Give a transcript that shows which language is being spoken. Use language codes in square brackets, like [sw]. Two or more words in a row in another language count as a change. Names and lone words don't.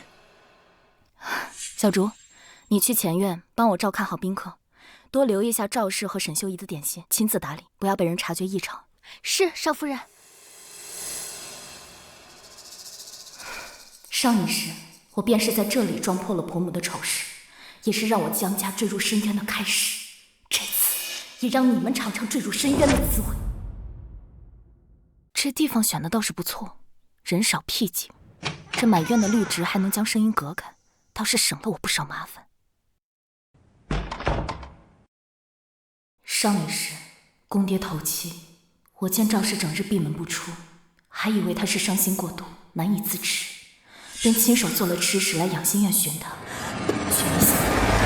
[zh] 小竹，你去前院幫我照看好賓客，多留意一下趙氏和沈修儀的點心，親自打理，不要被人察覺異常。是，少夫人。上一世，我便是在這裡撞破了婆母的醜事，也是讓我江家墜入深淵的開始。這次也讓你們嘗嘗墜入深淵的滋味。這地方選的倒是不錯，人少僻靜，這滿院的綠植還能將聲音隔開，倒是省了我不少麻煩。上一世，公爹頭七，我見趙氏整日閉門不出，還以為他是傷心過度，難以自持，便親手做了吃食來養心院尋他，卻沒想到